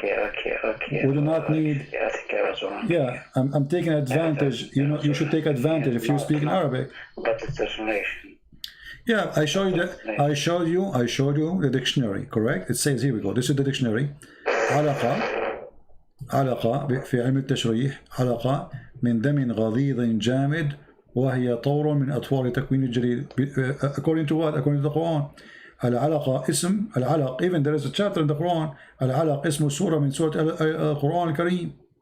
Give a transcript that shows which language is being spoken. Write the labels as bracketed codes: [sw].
[en] Okay. We do not need... I think I was wrong. Yeah, I'm taking advantage. You know, you should take advantage if you speak in Arabic. But it's translation. Yeah, I showed you the dictionary, correct? It says, here we go, this is the dictionary. [ar] علقة في علم التشريح علقة من دم غليظ جامد وهي طور من أطوار تكوين الجليد. [en] According to what? According to the Quran. [ar] العلقة اسم العلق, [en] even there is a chapter in the Quran. [ar] العلق اسم سورة من سورة القرآن الكريم.